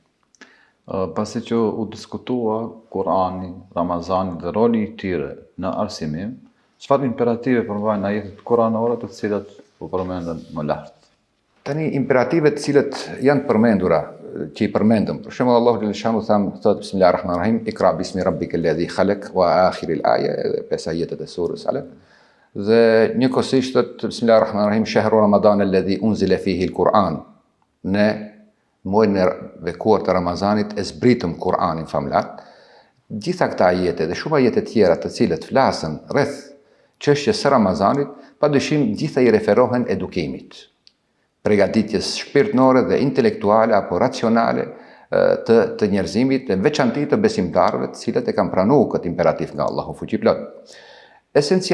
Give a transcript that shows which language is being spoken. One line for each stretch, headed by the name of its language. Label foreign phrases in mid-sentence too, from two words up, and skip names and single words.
Albanian: Pasi që u diskutua Kur'ani, Ramazani dhe roli i tyre në arsimim, çfarë imperative përmbajnë ajetet kuranore të cilat u përmenden më lart? Tani imperativet të cilët janë përmendura, që i përmendëm, për shembull Allahu xhaleshanu thotë
Arabic: بسم الله الرحمن الرحيم، اقرأ باسم ربك الذي خلق وآخر الآية,
Albanian: 5 ajetet e surës Alaq. Dhe njëkohësisht thotë
Arabic: بسم الله الرحمن الرحيم، شهر رمضان الذي أنزل فيه القرآن.
Albanian: Ne muajin e bekuar të Ramazanit e zbritëm Kur'anin famlar. Gjitha këta ajete dhe shumë ajete tjera të cilët flasën rreth çështjes së Ramazanit, padyshim gjitha i referohen edukimit, përgatitjes shpirtërore dhe intelektuale apo racionale të njerëzimit, në veçanti të besimtarëve të cilët e kanë pranuar këtë imperativ nga Allahu fuqiplot.